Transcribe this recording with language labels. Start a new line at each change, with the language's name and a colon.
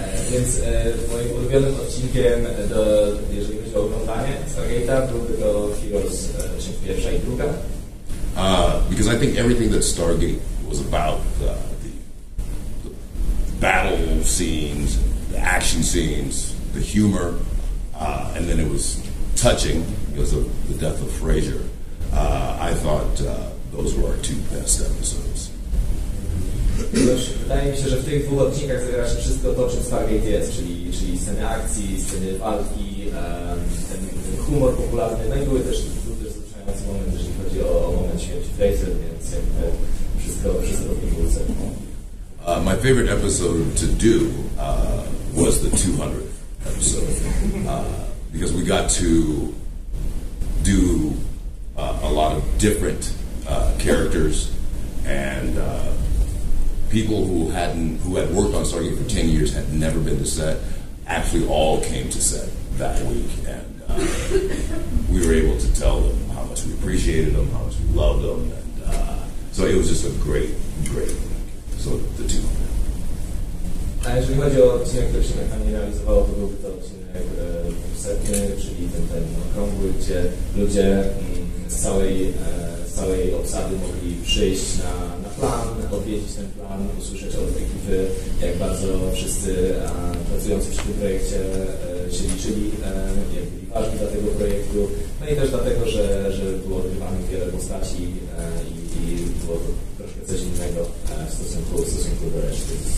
Polish: Więc moim ulubionym odcinkiem, jeżeli chodzi o oglądanie Stargate'a, byłby to Heroes, część pierwsza i druga.
English: Because I think everything that Stargate was about, the battle scenes, the action scenes, the humor, and then it was touching because of the death of Fraser. I thought those were our two best episodes.
Polish: Wydaje mi się, że w tych dwóch odcinkach zawiera się wszystko to, czym Stargate jest, czyli sceny akcji, sceny walki, ten humor popularny, no i był też wzruszający moment, jeżeli chodzi o moment śmierci Fraser, więc jakby wszystko w pigułce.
English: My favorite episode to do was the 200th episode because we got to do a lot of different characters and people who had worked on Stargate for 10 years, had never been to set, actually all came to set that week, and we were able to tell them how much we appreciated them, how much we loved them, and so it was just a great week. So the 200.
Polish: A jeżeli chodzi o odcinek, który się nie realizowało, to byłby to odcinek setny, czyli ten okrągły, gdzie ludzie z całej obsady mogli przyjść na plan, odwiedzić ten plan, usłyszeć od ekipy, jak bardzo wszyscy pracujący przy tym projekcie się liczyli, jak byli ważni dla tego projektu, no i też dlatego, że było odgrywanych wiele postaci i było to troszkę coś innego w stosunku do reszty.